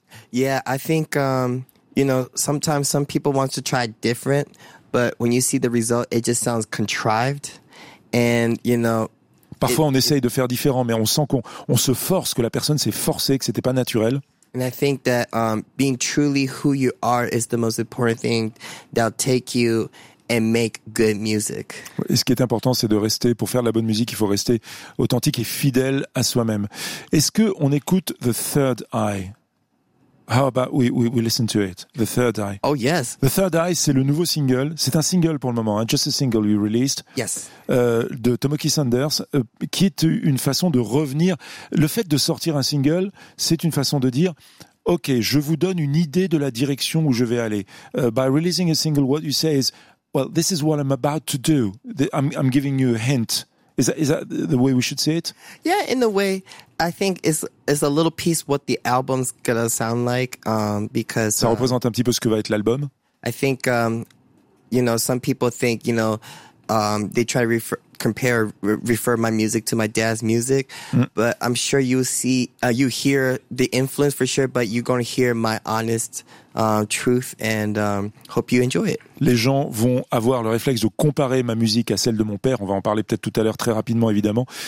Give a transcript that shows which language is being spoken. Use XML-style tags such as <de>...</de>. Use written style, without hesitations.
<en>Yeah, I think you know, sometimes some people want to try different, but when you see the result, it just sounds contrived. And you know,</en> <fr>parfois on essaye de faire différent, mais on sent qu'on se force, que la personne s'est forcée, que c'était pas naturel.</fr> <en>And I think that being truly who you are is the most important thing that'll take you and make good music.</en> <fr>Et ce qui est important, c'est de rester, pour faire de la bonne musique, il faut rester authentique et fidèle à soi-même. Est-ce que on écoute</fr> <en>The Third Eye? How about we listen to it? The Third Eye. Oh, yes.</en> <fr>The Third Eye, c'est le nouveau single. C'est un single pour le moment, hein?</fr> <en>Just a single you released. Yes.</en> <fr>De Tomoki Sanders, qui est une façon de revenir. Le fait de sortir un single, c'est une façon de dire, OK, je vous donne une idée de la direction où je vais aller.</fr> <en>By releasing a single, what you say is, well, this is what I'm about to do. I'm giving you a hint. Is that the way we should say it? Yeah, in a way, I think it's a little piece what the album's gonna sound like, because</en> <fr>ça représente un petit peu ce que va être l'album.</fr> <en>I think you know, some people think, you know, they try to refer my music to my dad's music, but I'm sure you see you hear the influence for sure, but you're gonna hear my honest truth, and hope you enjoy it.</en> <fr>Les gens vont avoir le réflexe de comparer ma musique à celle de mon père. On va en parler peut-être tout à l'heure très rapidement, évidemment.</fr>